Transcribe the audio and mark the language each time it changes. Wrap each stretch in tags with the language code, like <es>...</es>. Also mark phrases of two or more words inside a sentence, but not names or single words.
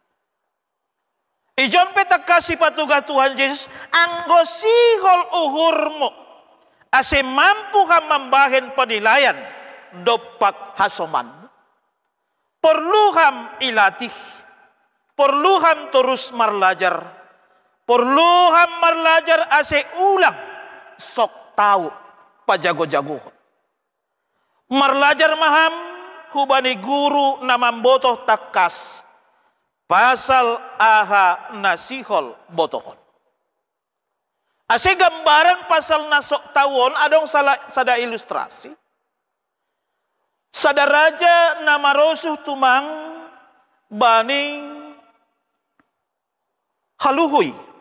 <bts>Ijon petak kasih patugah Tuhan Yesus anggo sihol uhurmu ase mampu ham membahen penilaian dopak hasoman. Perlu ham ilatih, perlu ham terus marlajar, perlu ham marlajar ase ulang</bts> <id>sok tahu</id> <bts>pajago-jago. Marlajar maham hubani guru namam botoh takas pasal aha nasihol botohon. Ase gambaran pasal nasok tawon adong sada ilustrasi. Sada raja nama rosuh tumang bani haluhui.</bts>